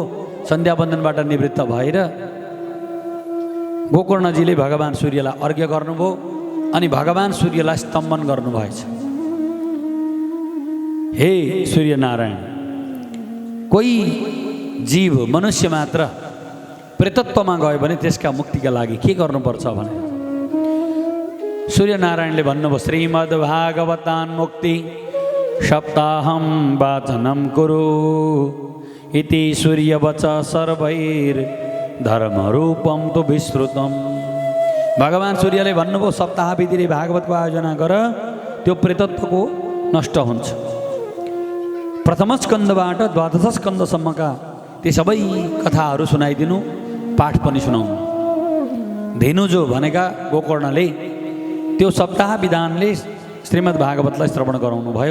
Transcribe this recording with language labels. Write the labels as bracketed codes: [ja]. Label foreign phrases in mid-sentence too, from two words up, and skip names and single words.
[ne] सन्ध्यावन्दनबाट निवृत्त भएर गोकर्णजीले भगवान् सूर्यलाई अर्घ्य गर्नुभयो अनि भगवान् सूर्यलाई स्तम्भन गर्नुभएछ। हे सूर्यनारायण, कोही जीव मनुष्य मात्र प्रेतत्वमा गयो भने त्यसका मुक्तिका लागि के गर्नुपर्छ भने सूर्यनारायणले भन्नुभयो, [sa] श्रीमद्भागवतान् मुक्ति सप्ताहं वाचनं कुरु इति सूर्यवच सर्वैर धर्मरूपम तु विश्रुतम। [ne] भगवान् सूर्यले भन्नुभयो, सप्ताह विधिले भागवतको आयोजना गर, त्यो प्रेतत्वको नष्ट हुन्छ। प्रथम स्कन्धबाट 12 स्कन्धसम्मका ती सबै कथाहरू सुनाइदिनु, पाठ पनि सुनाउनु। धेनुजो भनेका गोकर्णले त्यो सप्ताह विधानले श्रीमद् भागवतलाई श्रवण गराउनु भयो।